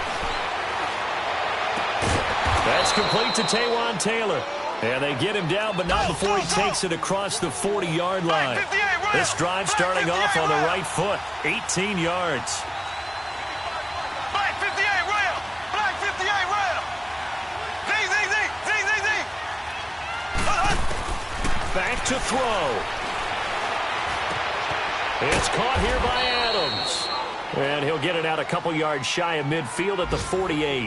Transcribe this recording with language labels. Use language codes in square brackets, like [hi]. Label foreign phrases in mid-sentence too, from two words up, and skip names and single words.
[en] That's complete to Taywan Taylor. And they get him down, but not before he takes it across the 40-yard line. This drive starting off on the right foot. 18 yards. Black 58 rail. Black 58 rail. Zing, zing, zing, zing, back to throw. It's caught here by Adams. And he'll get it out a couple yards shy of midfield at the 48.